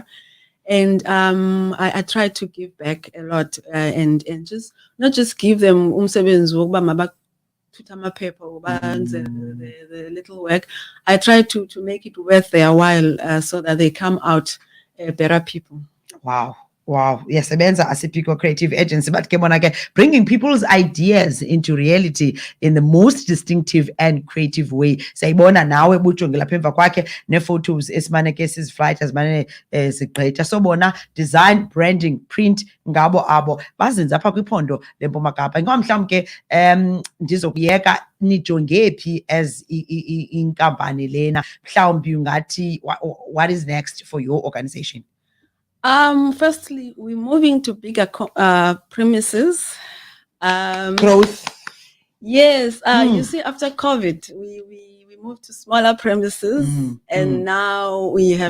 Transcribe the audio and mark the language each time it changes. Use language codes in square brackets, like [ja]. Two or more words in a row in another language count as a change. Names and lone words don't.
[en] And I try to give back a lot and just not just give them the little work. I try to make it worth their while so that they come out better people. Wow. Yes, Abenza Asipico Creative Agency, but bringing people's ideas into reality in the most distinctive and creative way. [xh] Sayibona nawe bujongela apha emva kwakhe ne photos esimane ke siziflight azimane sigqitha sobona [en] design, branding, print [xh] ngabo abo bazenza apha kwiphondo leMpuma Kapa. Ngomhlawumbe ke ndizokuyeka nijonge phi as inkampani lena, mhlawumbi ungathi [en] what is next for your organization? Firstly, we're moving to bigger premises. Growth. Yes. You see, after COVID, we moved to smaller premises, and now we have